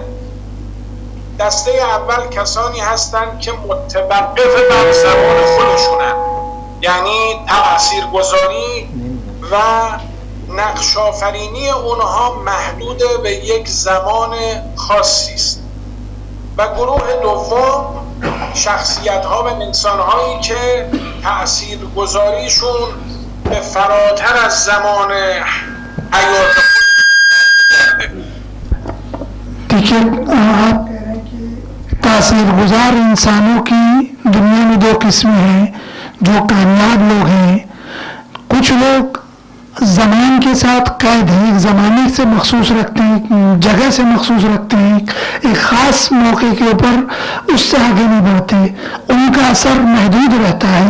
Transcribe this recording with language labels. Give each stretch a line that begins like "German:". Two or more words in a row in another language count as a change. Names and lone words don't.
Persian: دسته اول کسانی هستند که متوقف بر زمان خودشونند، یعنی تاثیرگذاری و نقش آفرینی اونها محدود به یک زمان خاصی است. و گروه دوم شخصیت ها و انسان هایی که تاثیرگذاریشون به فراتر از زمان حیات
Urdu: دیکھیے آپ تاثیرگزار انسانوں کی دنیا میں دو قسمیں ہیں جو کامیاب لوگ ہیں. کچھ لوگ زمان کے ساتھ قید ہیں، ایک زمانے سے مخصوص رکھتے ہیں، جگہ سے مخصوص رکھتے ہیں، ایک خاص موقع کے اوپر اس سے آگے نہیں بڑھتے، ان کا اثر محدود رہتا ہے.